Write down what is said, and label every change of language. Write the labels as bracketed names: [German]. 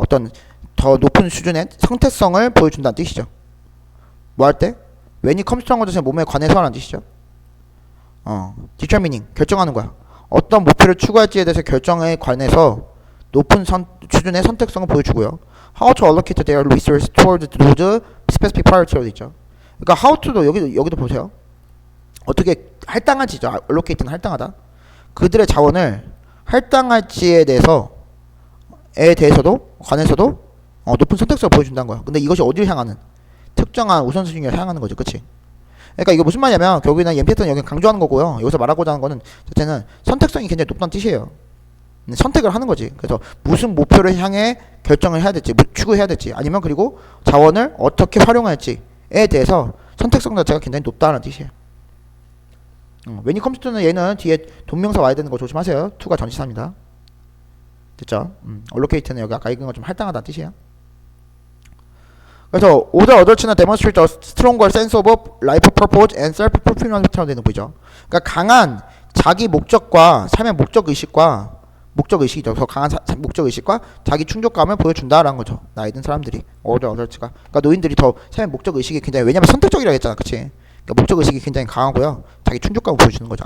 [Korean] 어떤 더 높은 수준의 상태성을 보여준다는 뜻이죠. 뭐 할 때? [English] when it comes to [Korean] 것은 몸에 관해서라는 뜻이죠. determining 결정하는 거야. 어떤 목표를 추구할지에 대해서 결정에 관해서 높은 수준의 선택성을 보여주고요. [English] how to allocate their resources toward those specific priority라고 있죠. [Korean] 그러니까 [English] how to [Korean] 도 여기도 보세요. 어떻게 할당할지죠. allocate는 할당하다. 그들의 자원을 할당할지에 대해서도 관해서도 높은 선택성을 보여준다는 거야. 근데 이것이 어디를 향하는 특정한 우선순위를 향하는 거죠. 그치? 그러니까 이거 무슨 말이냐면 결국에는 MPT는 여기 강조하는 거고요. 여기서 말하고자 하는 거는 자체는 선택성이 굉장히 높다는 뜻이에요. 선택을 하는 거지. 그래서 무슨 목표를 향해 결정을 해야 될지 추구해야 될지 아니면 그리고 자원을 어떻게 활용할지에 대해서 선택성 자체가 굉장히 높다는 뜻이에요. [English] when it comes to [Korean] 는 얘는 뒤에 동명사 와야 되는 거 조심하세요. to가 전치사입니다. 됐죠? allocate는 여기 아까 읽은 것좀 할당하다는 뜻이에요. 그래서 [English] older adults는 demonstrate a stronger sense of life purpose and self-fulfillment라고 [Korean] 되는 거 보이죠. 그러니까 강한 자기 목적과 삶의 목적의식이죠. 더 강한 목적의식과 자기 충족감을 보여준다라는 거죠. 나이 든 사람들이 older adults가. 그러니까 노인들이 더 삶의 목적의식이 굉장히 왜냐면 선택적이라고 했잖아. 그치? 그러니까 목적의식이 굉장히 강하고요. 자기 충족감을 보여주는 거죠.